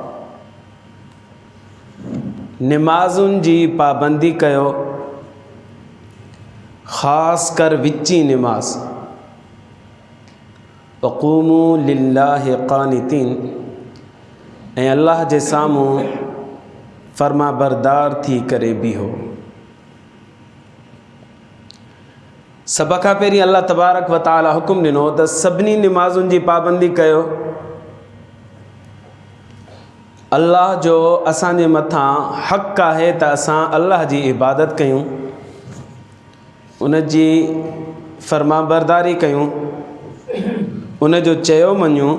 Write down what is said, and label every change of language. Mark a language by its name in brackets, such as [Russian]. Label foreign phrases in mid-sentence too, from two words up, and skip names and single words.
[Sindhi] नमाज़ुनि जी पाबंदी कयो, ख़ास कर विची नमाज। [Arabic] وقوموا لله قانتين, [Sindhi] ऐं अल्लाह जे साम्हूं फर्मा बरदार थी करे बीहो। सभ खां पहिरीं अल्लाह [Arabic] تبارك وتعالى [Sindhi] हुकुम ॾिनो त सभिनी नमाज़ुनि जी पाबंदी कयो। अल्लाह जो असांजे मथां हक़ आहे त असां अल्लाह जी इबादत कयूं, उन जी फर्माबरदारी कयूं, उन जो चयो मञूं।